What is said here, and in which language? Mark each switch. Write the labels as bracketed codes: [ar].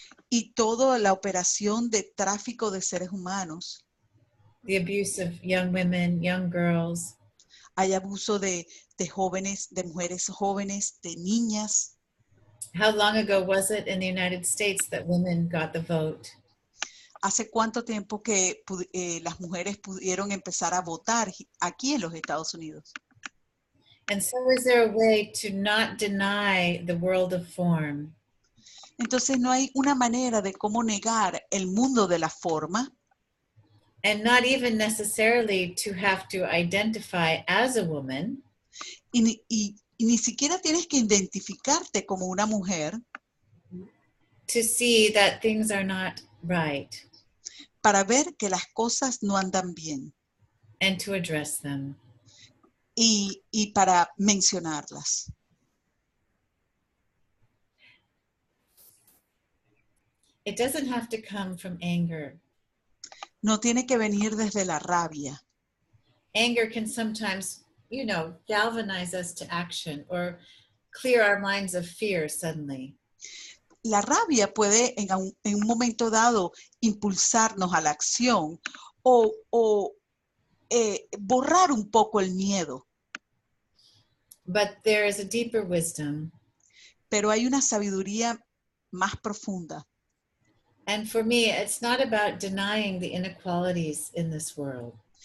[es] Y toda la operación de tráfico de seres humanos. [en] The abuse of young women, young girls. [es] Hay abuso de jóvenes, de mujeres jóvenes, de niñas. [en] How long ago was it in the United States that women got the vote? [es] ¿Hace cuánto tiempo que las mujeres pudieron empezar a votar aquí en los Estados Unidos? [en] And so is there a way to not deny the world of form? [es] Entonces no hay una manera de cómo negar el mundo de la forma. [en] And not even necessarily to have to identify as a woman. [es] Y ni siquiera tienes que identificarte como una mujer. [en] To see that things are not right. [es] Para ver que las cosas no andan bien. [en] And to address them. [es] Y para mencionarlas. [en] It doesn't have to come from anger. [es] No tiene que venir desde la rabia. [en] Anger can sometimes, galvanize us to action or clear our minds of fear suddenly. [es] La rabia puede en un momento dado impulsarnos a la acción o borrar un poco el miedo. [en] But there is a deeper wisdom. [es] Pero hay una sabiduría más profunda. [en] And for me, it's not about denying the inequalities in this world.